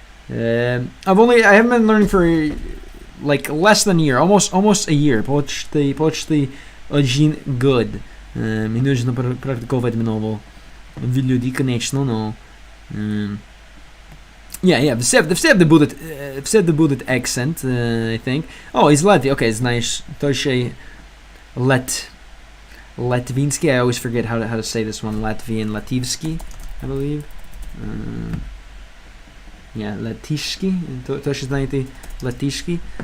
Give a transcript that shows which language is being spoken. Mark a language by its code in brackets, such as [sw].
[en] I haven't been learning for like less than a year, almost a year. [ru] Почти 1 год. Мне нужно практиковать много. В люди, конечно, но все будут accent, [en] I think. Oh, he's Latvian. Okay, it's nice. [ru] Точно Latvinsky. [en] I always forget how to say this one. Latvian, Lativsky, I believe. Latishki. [ru] Точно знаете Latishki.